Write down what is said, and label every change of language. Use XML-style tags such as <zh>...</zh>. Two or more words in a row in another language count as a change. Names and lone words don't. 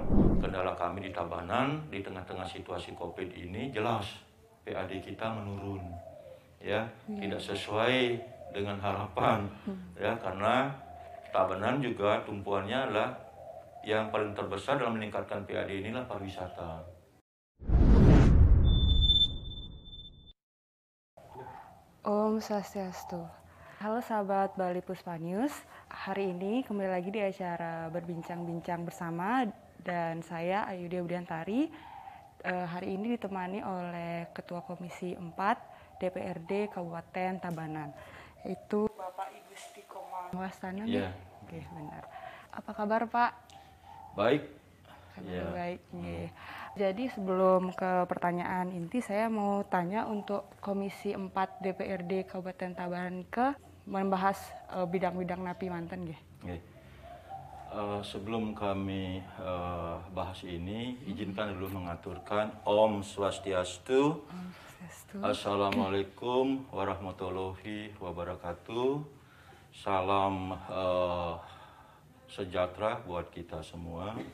<id>Kendala kami di Tabanan di tengah-tengah situasi COVID ini jelas PAD kita menurun. Ya, tidak sesuai dengan harapan. Ya, karena Tabanan juga tumpuannya adalah yang paling terbesar dalam meningkatkan PAD inilah pariwisata.</id> <sa>Om Swastiastu.</sa> <id>Halo sahabat Bali Puspa News. Hari ini kembali lagi di acara berbincang-bincang bersama dan saya Ayudhya Budiantari. Hari ini ditemani oleh Ketua Komisi 4 DPRD Kabupaten Tabanan, yaitu Bapak Igusti Komang Wastana. Iya. Oke, benar. Apa kabar Pak? Baik. Kabar baik. Jadi sebelum ke pertanyaan inti, saya mau tanya untuk Komisi 4 DPRD Kabupaten Tabanan ke membahas bidang-bidang</id> <ban>napi manten nggih.</ban> <id>Sebelum kami bahas ini, izinkan dulu mengaturkan</id> <sa>Om Swastiastu.</sa> <ar>السلام عليكم ورحمة الله وبركاته.</ar> <id>Salam sejahtera buat kita semua.</id>